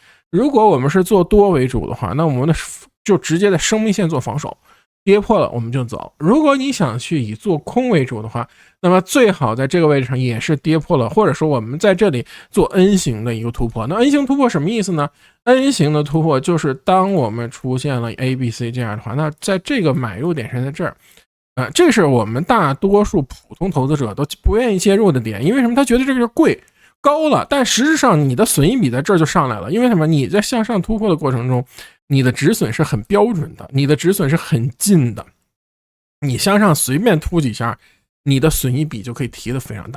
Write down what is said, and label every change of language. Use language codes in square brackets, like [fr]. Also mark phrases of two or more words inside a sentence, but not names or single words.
[zh] 如果我們是做多為主的話，那我們就直接在生命線做防守，跌破了我們就走。如果你想去以做空為主的話，那麼最好在這個位置上也是跌破了，或者說我們在這裡做 N 型的一個突破。那 N 型突破什麼意思呢？ N 型的突破就是當我們出現了 A、B、C 這樣的話，那在這個買入點是在這兒。這是我們大多數普通投資者都不願意介入的點，因為什麼？他覺得這個是貴高了，但實質上你的損益比在這兒就上來了，因為什麼？你在向上突破的過程中，你的止損是很標準的，你的止損是很近的，你向上隨便突幾下，你的損益比就可以提得非常大。